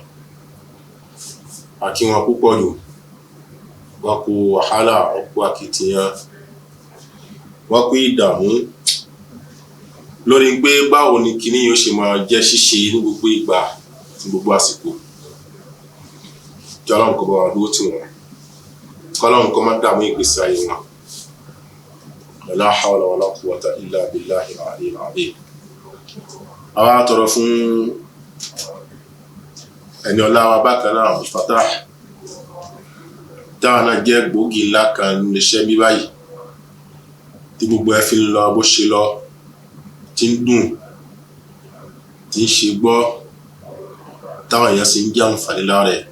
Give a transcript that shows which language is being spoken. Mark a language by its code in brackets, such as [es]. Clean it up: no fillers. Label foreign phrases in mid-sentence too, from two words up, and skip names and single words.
[yo] A kí wọn púpọ̀ jù, wọ́n kú wàhálà, wọ́n kú akitiyan, wọ́n kú ìdààmú lórí pé báwo ni kíní yóò ṣe máa jẹ́ ṣíṣe ní gbogbo ìgbà, ní gbogbo àsìkò. Kí Ọlọ́run kó bá wa dúró tì wọ́n, k'Ọlọ́run kó má dààmú ìgbésí ayé wọn. [ar] لا حول ولا قوة إلا بالله العلي العظيم. [yo] Àwa tọrọ fún ẹni ọlá wa bákan náà, Abdulfatah, táwọn náà jẹ́ gbòógì ńlá kan níṣẹ́ bí báyìí, tí gbogbo ẹ fi ń lọ bó ṣe lọ, tí ń dùn, tí ń ṣe gbọ́, táwọn èèyàn sì ń jẹ àǹfààní lára ẹ̀.